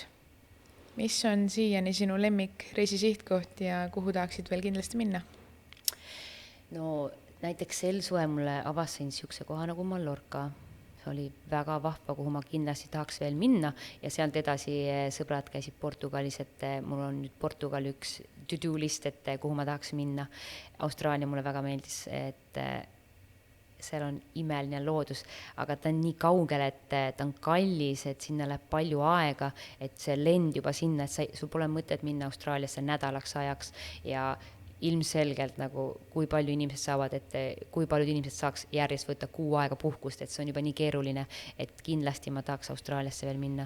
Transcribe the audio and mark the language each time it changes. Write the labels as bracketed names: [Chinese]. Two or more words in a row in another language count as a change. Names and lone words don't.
[Estonian] Mis on siiani sinu lemmik reisisihtkoht ja kuhu tahaksid veel kindlasti minna? No näiteks sel suve mulle avastasin niisuguse koha nagu Mallorca. See oli väga vahva, kuhu ma kindlasti tahaks veel minna ja sealt edasi sõbrad käisid Portugalis, et mul on nüüd Portugal üks [English] to-do list, [Estonian] et kuhu ma tahaks minna. Austraalia mulle väga meeldis, et seal on imeline loodus, aga ta on nii kaugel, et ta on kallis, et sinna läheb palju aega, et see lend juba sinna, et sul pole mõtet minna Austraaliasse nädalaks ajaks ja ilmselgelt nagu kui palju inimesed saavad, et kui paljud inimesed saaks järjest võtta 6 aega puhkust, et see on juba nii keeruline, et kindlasti ma tahaks Austraaliasse veel minna.